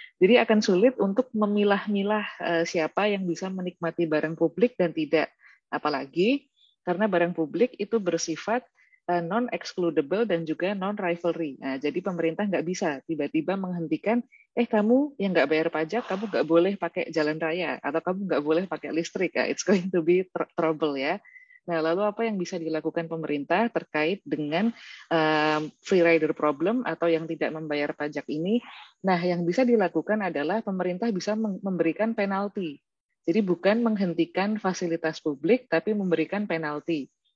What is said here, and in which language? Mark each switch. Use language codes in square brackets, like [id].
[id] Jadi akan sulit untuk memilah-milah siapa yang bisa menikmati barang publik dan tidak. Apalagi karena barang publik itu bersifat non-excludable dan juga non-rivalry. Nah, jadi pemerintah nggak bisa tiba-tiba menghentikan, kamu yang nggak bayar pajak, kamu nggak boleh pakai jalan raya, atau kamu nggak boleh pakai listrik. [en] It's going to be trouble ya. [id] Nah, lalu apa yang bisa dilakukan pemerintah terkait dengan free rider problem atau yang tidak membayar pajak ini? Nah, yang bisa dilakukan adalah pemerintah bisa memberikan penalti. Jadi bukan menghentikan fasilitas publik, tapi memberikan penalti.